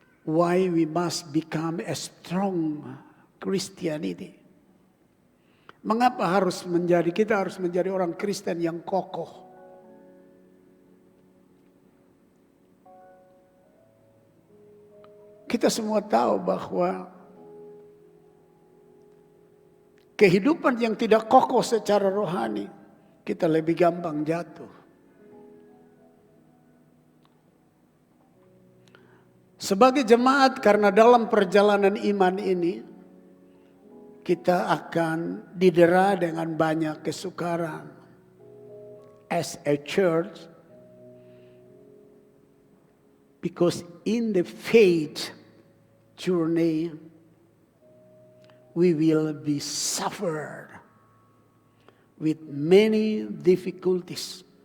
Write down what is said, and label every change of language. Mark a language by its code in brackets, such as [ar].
[en] Why we must become a strong Christianity. [id] Mengapa kita harus menjadi orang Kristen yang kokoh. Kita semua tahu bahwa kehidupan yang tidak kokoh secara rohani, kita lebih gampang jatuh. Sebagai jemaat, karena dalam perjalanan iman ini, kita akan didera dengan banyak kesukaran. [en] As a church, Because in the faith journey, we will be suffered with many difficulties.